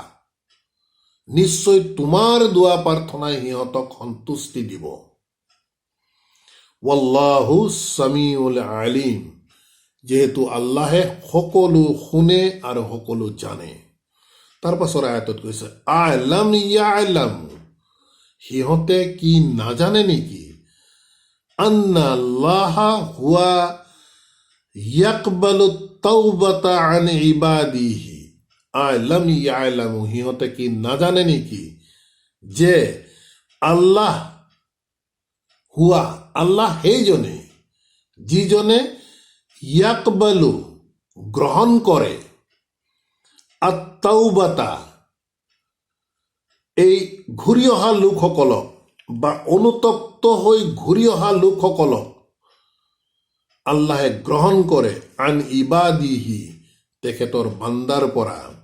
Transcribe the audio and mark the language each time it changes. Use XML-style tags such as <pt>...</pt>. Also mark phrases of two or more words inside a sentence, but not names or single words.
<as>নিশ্চয় তোমাৰ দোৱা প্ৰাৰ্থনাই সিহঁতক সন্তুষ্টি দিব।</as> <ar>والله سميع عليم,</ar> <as>যিহেতু আল্লাহে সকলো শুনে আৰু সকলো জানে। তাৰ পাছৰ আয়াতত কৈছে</as> <ar>ألم يعلموا,</ar> <as>সিহঁতে কি নাজানে নেকি,</as> <ar>أن الله هو يقبل التوبة عن عباده. ألم يعلموا,</ar> <as>সিহঁতে কি নাজানে নেকি যে</as> <ar>الله هو,</ar> <as>আল্লাহ সেইজনে যিজনে ইয়াকবালু গ্ৰহণ কৰে, আত্তাওবাতা এই ঘূৰি অহা লোকসকলক বা অনুতপ্ত হৈ ঘূৰি অহা লোকসকলক আল্লাহে গ্ৰহণ কৰে,</as> <ar>عن عباده</ar> <as>তেখেতৰ বান্দাৰ পৰা,</as>